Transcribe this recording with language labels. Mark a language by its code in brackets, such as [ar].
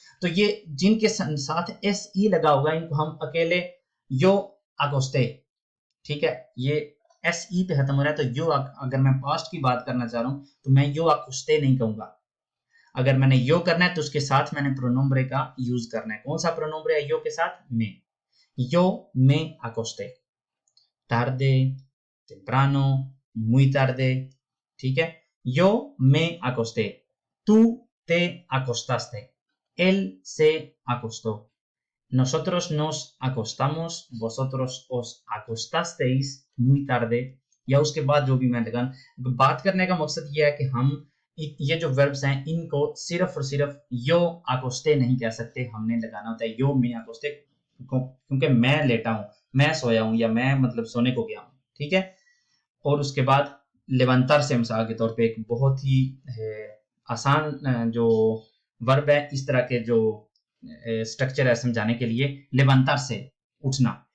[hi] तो ये जिनके साथ एस ई लगा होगा, इनको हम अकेले [es] यो अगोस्ते, [hi] ठीक है, ये एस ई पे खत्म हो रहा है, तो यो, अगर मैं पास्ट की बात करना चाह रहा हूं तो मैं यो अगोस्ते नहीं कहूंगा। अगर मैंने यो करना है तो उसके साथ मैंने प्रोनोम्ब्रे का यूज करना है। कौन सा प्रोनोम्ब्रे है यो के साथ? [es] में। यो में अगोस्ते, tarde, temprano, muy tarde, [hi] ठीक है। [es] Yo me acosté, tú te acostaste, él se acostó, nosotros nos acostamos, vosotros os acostasteis muy tarde, [hi] या उसके बाद जो भी मैं लगा। बात करने का मकसद ये है कि हम ये जो वर्ब्स हैं इनको सिर्फ और सिर्फ [es] यो अकोस्टे [hi] नहीं कह सकते, हमने लगाना होता है [es] यो में अकोस्टे, [hi] क्योंकि मैं लेटा हूं, मैं सोया हूं, या मैं मतलब सोने को गया हूं, ठीक है। और उसके बाद लेवंतर से मिसाल के तौर पे एक बहुत ही आसान जो वर्ब है, इस तरह के जो स्ट्रक्चर है समझाने के लिए, लेवंतर से उठना।